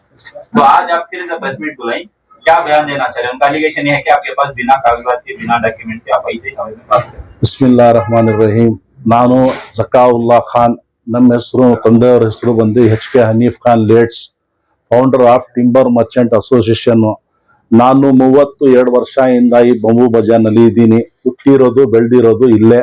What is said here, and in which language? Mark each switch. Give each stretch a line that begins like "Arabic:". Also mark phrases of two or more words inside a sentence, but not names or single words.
Hindi: तो आज आप फिर जब
English: press meet
Hindi: बुलाई, क्या बयान देना चाह रहे हैं? उनका एलिगेशन ये है कि आपके पास बिना कागजात के, बिना डॉक्यूमेंट के आप ऐसे हवा में बात करें.
Arabic: بسم الله رحمن رحيم.
Kannada: ನಾನು ಜಕಾವುಲ್ಲಾ ಖಾನ್, ನಮ್ಮ ಹೆಸರು, ತಂದೆಯವರ ಹೆಸರು ಬಂದು HK ಹನೀಫ್ ಖಾನ್ ಲೇಟ್ಸ್,
English: founder of timber merchant association.
Kannada: ನಾನು 32 ವರ್ಷದಿಂದ ಈ ಬಂಬು ಬಜಾರ್ನಲ್ಲಿ ಇದ್ದೀನಿ. ಹುಟ್ಟಿರೋದು ಬೆಳೆದಿರೋದು ಇಲ್ಲೇ.